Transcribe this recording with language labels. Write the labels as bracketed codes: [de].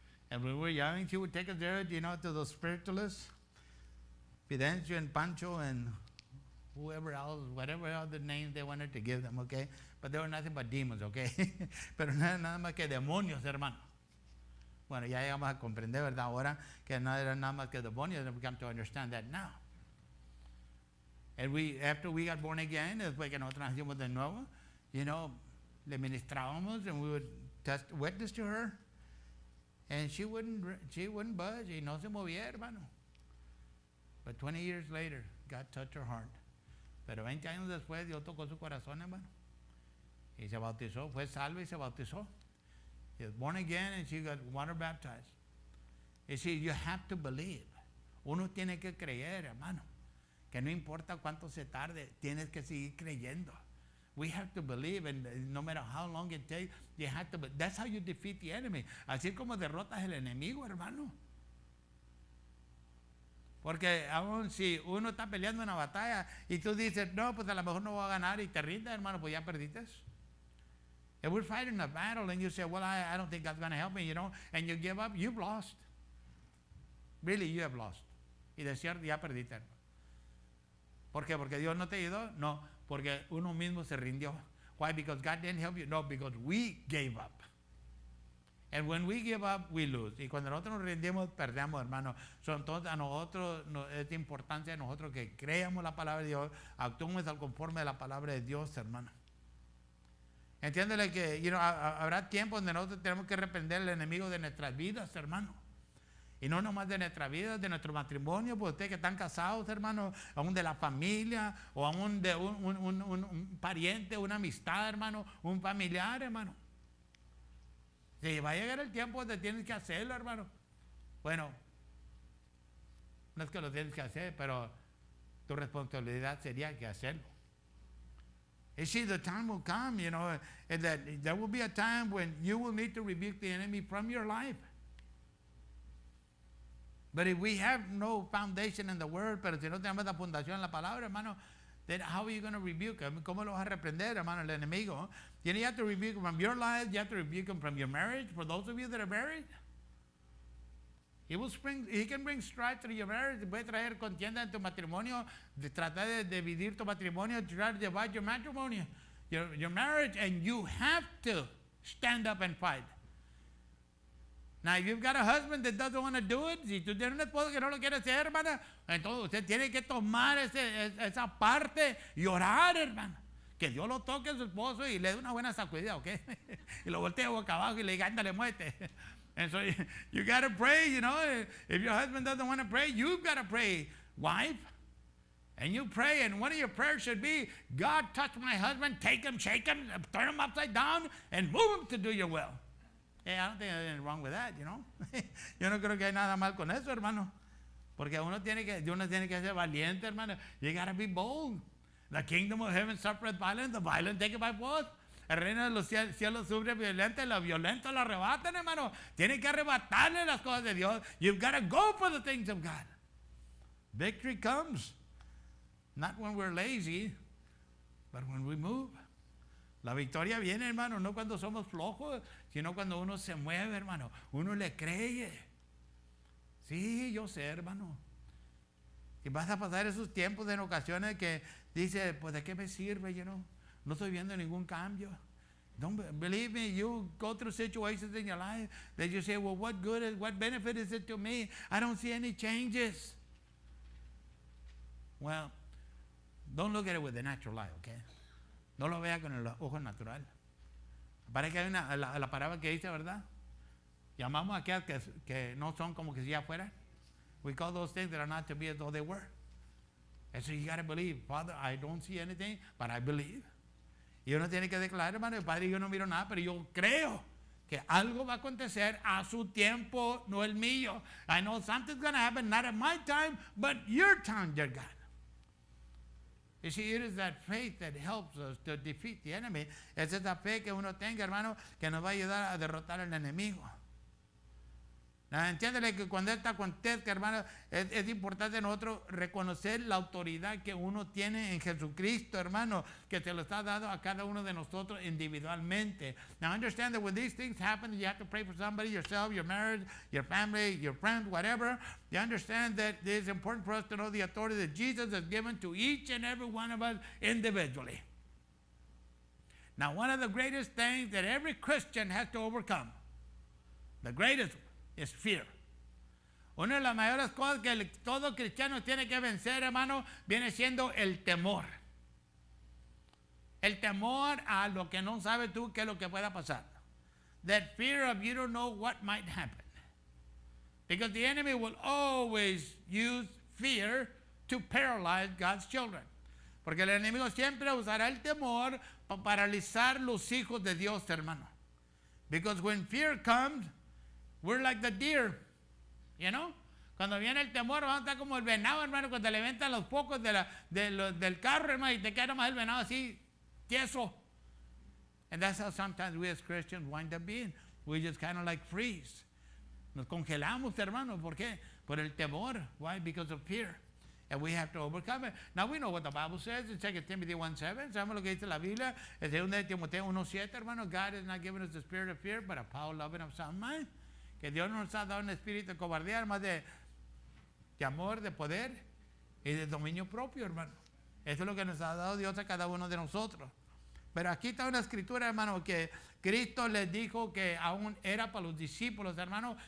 [en] And when we were young, she would take us there, you know, to the spiritualists, Fidencio and Pancho and whoever else, whatever other names they wanted to give them, okay? But they were nothing but demons, okay? [es] Pero nada más que demonios, hermano. Bueno, ya llegamos a comprender, ¿verdad? Ahora que no eran nada más que demonios, [en] and we come to understand that now. And after we got born again, [es] después que nosotros nacimos de nuevo, [en] you know, [es] le ministrábamos, [en] and we would witness to her, and she wouldn't budge, [es] y no se movía, hermano. [en] But 20 years later, God touched her heart. [es] Pero 20 años después, Dios tocó su corazón, hermano. Y se bautizó, fue salva y se bautizó. [en] She was born again, and she got water baptized. You see, you have to believe. [es] Uno tiene que creer, hermano. Que no importa cuánto se tarde, tienes que seguir creyendo. [en] We have to believe, and no matter how long it takes, you have to. That's how you defeat the enemy. [es] Así como derrotas el enemigo, hermano. Porque aún si uno está peleando una batalla y tú dices, no, pues a lo mejor no voy a ganar, y te rindes, hermano, pues ya perdiste. If we're fighting a battle and you say, well, I don't think God's going to help me, you know, and you give up, you've lost. Really, you have lost. Y de cierto, ya perdiste, hermano. ¿Por qué? ¿Porque Dios no te ayudó? No, porque uno mismo se rindió. Why? Because God didn't help you? No, because we gave up. And when we give up, we lose. Y cuando nosotros nos rendimos, perdemos, hermano. Entonces a nosotros es de importancia a nosotros que creamos la palabra de Dios, actuemos al conforme de la palabra de Dios, hermano. Entiéndele que habrá tiempos donde nosotros tenemos que reprender al enemigo de nuestras vidas, hermano. Y no nomás de nuestra vida, de nuestro matrimonio, pues ustedes que están casados, hermano, aún de la familia, o aún de un pariente, una amistad, hermano, un familiar, hermano. Si va a llegar el tiempo donde tienes que hacerlo, hermano. Bueno, no es que lo tienes que hacer, pero tu responsabilidad sería que hacerlo. [en] You see, the time will come, you know, and that there will be a time when you will need to rebuke the enemy from your life. But if we have no foundation in the word, [es] pero si no tenemos la fundación en la palabra, hermano, [en] then how are you going to rebuke him? [es] ¿Cómo lo vas a reprender, hermano, el enemigo? [en] You have to rebuke him from your life. You have to rebuke him from your marriage. For those of you that are married, he can bring strife to your marriage. [es] Puede traer contienda en tu matrimonio, [en] de tratar de dividir tu matrimonio, try to divide your matrimony, your marriage, and you have to stand up and fight. Now, if you've got a husband that doesn't want to do it, [es] si tú tienes un esposo que no lo quiere hacer, hermana, entonces usted tiene que tomar esa parte y orar, hermana. Que Dios lo toque a su esposo y le dé una buena sacudida, ¿ok? Y lo voltea boca abajo y le diga, ándale, muévete. [en] And so you got to pray, you know. If your husband doesn't want to pray, you've got to pray, wife. And you pray, and one of your prayers should be, God, touch my husband, take him, shake him, turn him upside down, and move him to do your will. Hey, I don't think there's anything wrong with that, you know. [es] Yo no creo que hay nada mal con eso, hermano. Porque uno tiene que ser valiente, hermano. [en] You got to be bold. The kingdom of heaven suffereth violence, the violent take it by force. [es] El reino de los cielos sufre violenta y los violentos lo arrebatan, hermano. Tiene que arrebatarle las cosas de Dios. [en] You've got to go for the things of God. Victory comes not when we're lazy, but when we move. [es] La victoria viene, hermano, no cuando somos flojos, sino cuando uno se mueve, hermano. Uno le cree. Sí, yo sé, hermano. Y vas a pasar esos tiempos en ocasiones que dice, pues, ¿de qué me sirve, [en] you know? [es] No estoy viendo ningún cambio. [en] Don't believe me, you go through situations in your life that you say, well, what benefit is it to me? I don't see any changes. Well, don't look at it with the natural eye, okay? [es] No lo vea con el ojo natural. Parece que hay la palabra que dice, ¿verdad? Llamamos a aquellas que no son como que si ya fueran. [en] We call those things that are not to be as though they were. And so you got to believe, Father, I don't see anything, but I believe. [es] Y uno tiene que declarar, hermano, Padre, yo no miro nada, pero yo creo que algo va a acontecer a su tiempo, no el mío. [en] I know something's going to happen, not at my time, but your time, dear God. You see, it is that faith that helps us to defeat the enemy. [es] Es esa fe que uno tenga, hermano, que nos va a ayudar a derrotar al enemigo. Entiéndele que cuando esta acontezca, hermano, es importante nosotros reconocer la autoridad que uno tiene en Jesucristo, hermano, que se lo está dando a cada uno de nosotros individualmente. [en] Now understand that when these things happen, you have to pray for somebody, yourself, your marriage, your family, your friends, whatever. You understand that it is important for us to know the authority that Jesus has given to each and every one of us individually. Now, one of the greatest things that every Christian has to overcome, the greatest es fear. [es] Una de las mayores cosas que todo cristiano tiene que vencer, hermano, viene siendo el temor. El temor a lo que no sabes tú qué es lo que pueda pasar. [en] That fear of you don't know what might happen. Because the enemy will always use fear to paralyze God's children. [es] Porque el enemigo siempre usará el temor para paralizar los hijos de Dios, hermano. [en] Because when fear comes, we're like the deer, you know? [es] Cuando viene el temor, vamos a estar como el venado, hermano, cuando le levantan los focos del carro, hermano, y te queda más el venado así, tieso. [en] And that's how sometimes we as Christians wind up being. We just kind of like freeze. [es] Nos congelamos, hermano. ¿Por qué? Por el temor. [en] Why? Because of fear. And we have to overcome it. Now we know what the Bible says in 2 Timothy 1:7. [es] Sabemos lo que dice la Biblia. En 2 Timoteo 1:7, hermano. [en] God has not given us the spirit of fear, but a power, love, and of sound mind. [es] Que Dios nos ha dado un espíritu de cobardía, más de amor, de poder y de dominio propio, hermano. Eso es lo que nos ha dado Dios a cada uno de nosotros. Pero aquí está una escritura, hermano, que Cristo les dijo que aún era para los discípulos, hermano.